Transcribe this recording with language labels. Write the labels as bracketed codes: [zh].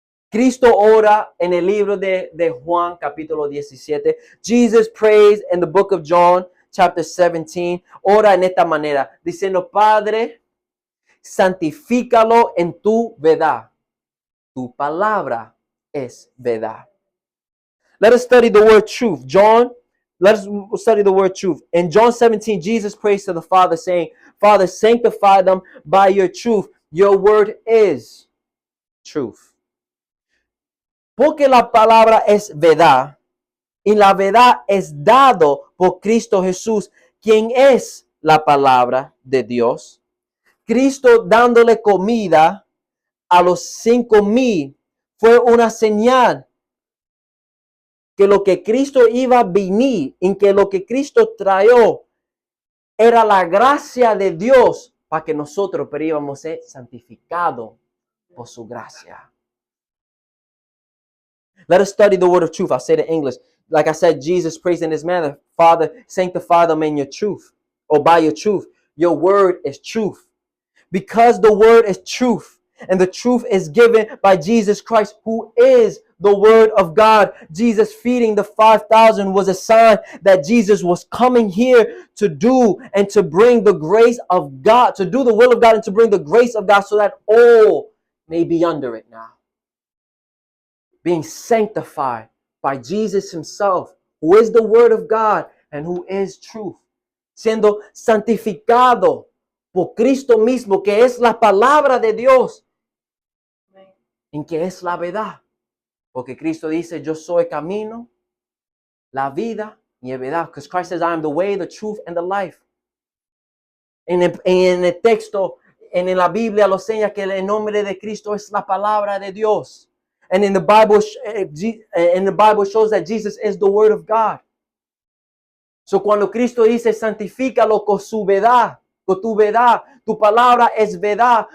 [es] Cristo ora en el libro de Juan, capítulo 17. [en] Jesus prays in the book of John, chapter 17. [es] Ora en esta manera, diciendo, Padre, santifícalo en tu verdad. Tu palabra es verdad. [en] Let us study the word truth. Let us study the word truth. In John 17, Jesus prays to the Father, saying, Father, sanctify them by your truth. Your word is truth. [es] Porque la palabra es verdad, y la verdad es dado por Cristo Jesús, quien es la palabra de Dios. Cristo dándole comida a los 5,000 fue una señal que lo que Cristo iba a venir, en que lo que Cristo trajo era la gracia de Dios para que nosotros íbamos a ser santificados por su gracia. [en] Let us study the word of truth. I'll say it in English. Like I said, Jesus prays in this manner. Father, sanctify them in your truth, or by your truth. Your word is truth. Because the word is truth, And the truth is given by Jesus Christ, who is the Word of God. Jesus feeding the 5,000 was a sign that Jesus was coming here to do and to bring the grace of God, to do the will of God and to bring the grace of God so that all may be under it now. Being sanctified by Jesus himself, who is the Word of God and who is truth. [es] Siendo santificado por Cristo mismo, que es la palabra de Dios, en que es la verdad. Porque Cristo dice, yo soy camino, la vida y la verdad. [en] Because Christ says, I am the way, the truth, and the life. [es] En el texto, en la Biblia lo señala que el nombre de Cristo es la palabra de Dios. [en] And in the Bible shows that Jesus is the Word of God. [es] So cuando Cristo dice, santifícalo con su verdad, con tu verdad, tu palabra es verdad.